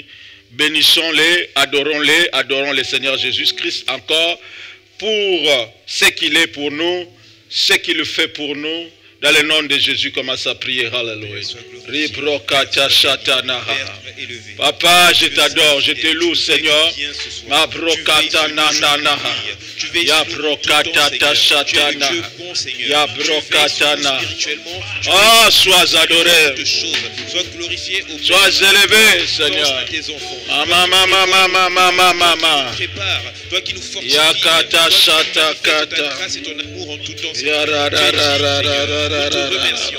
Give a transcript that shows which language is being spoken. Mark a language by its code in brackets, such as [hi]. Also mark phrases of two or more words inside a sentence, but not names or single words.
[fr] Bénissons-les, adorons le Seigneur Jésus-Christ encore pour ce qu'il est pour nous, ce qu'il fait pour nous. Dans le nom de Jésus, commence à prier. Alléluia. Papa, je t'adore, je te loue, Seigneur. Ma brokata nana. Ya brokata satana. Ya brokata na. Oh, sois adoré. Sois glorifié au sois élevé, Seigneur. Mama. Prépare, toi qui nous fortifies. Yakata sataka. Ta grâce et ton amour en tout temps. Nous te remercions.